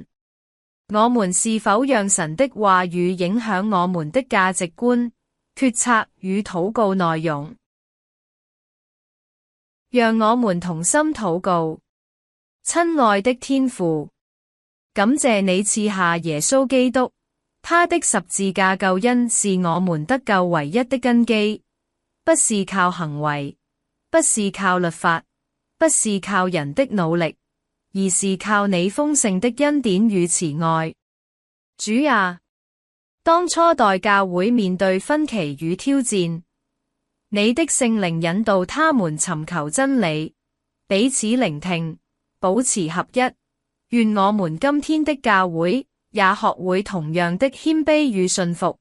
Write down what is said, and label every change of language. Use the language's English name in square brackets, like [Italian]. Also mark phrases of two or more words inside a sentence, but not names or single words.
[Chinese] 我們是否讓神的話語影響我們的價值觀、決策與禱告內容？讓我們同心禱告。親愛的天父，感謝你賜下耶穌基督，他的十字架救恩是我們得救唯一的根基，不是靠行為，不是靠律法，不是靠人的努力，而是靠你豐盛的恩典與慈愛。主啊，當初代教會面對分歧與挑戰，你的聖靈引導他們尋求真理，彼此聆聽，保持合一。願我們今天的教會也學會同樣的謙卑與信服。